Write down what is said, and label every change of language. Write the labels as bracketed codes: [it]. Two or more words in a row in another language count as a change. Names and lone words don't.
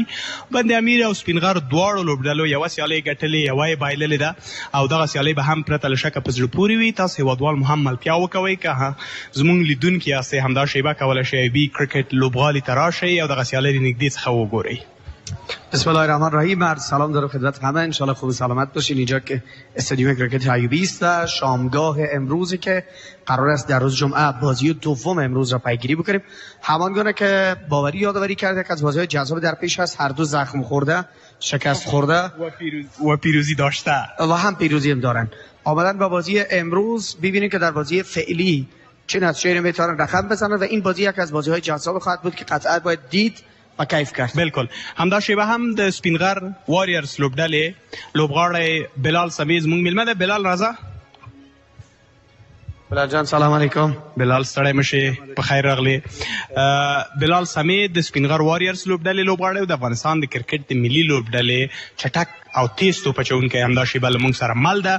[ps] بندامیر او سپینغر دواړو لوبډلو یوه سیالۍ ګټلې، یوه یې بایللې ده او دغه سیالۍ به هم پرته له شکه په زړه پورې وي. تاسو هیوادوال مو هم ملتیا وکوئ. که زموږ لیدونکي یاستئ همدا شیبه کولی شئ بي کریکت لوبغالي ته راشئ او دغه سیالۍ د نږدې څخه وګورئ. [ar] بسم الله الرحمن الرحیم. [fa] عرض سلام دارم خدمت همه. انشالله خوب و سلامت باشین. اینجا که استادیوم کریکت ایوبی است، شامگاه امروزی که قرار است در روز جمعه بازی دوم امروز را پیگیری بکنیم. همانگونه که باوری یادآوری کرده که از بازی‌های جذاب در پیش است، هر دو زخم خورده، شکست خورده و پیروزی داشته و هم پیروزی هم دارن. آمدن با بازی امروز ببینیم که در بازی فعلی چه نتیجه‌ای میتونن رقم بزنن و این بازی یک از بازی‌های جذاب خواهد بود که قطعا باید دید و کیف کرد. بالکل. [ps] همدا شیبه هم د سپینغر واریرز لوبډلې لوبغاړی بلال سمیز مونږ میلمه ده. بلال راځه. بلال جان سلام علیکم. بلال ستړی مشه، په خیر راغلی. بلال سمید د سپینغر واریرز لوبډلې لوبغاړی او د افغانستان د کرکټ د ملي لوبډلې چټک او تیز توپ اچوونکی همدا شیبه له موږ سره مل ده.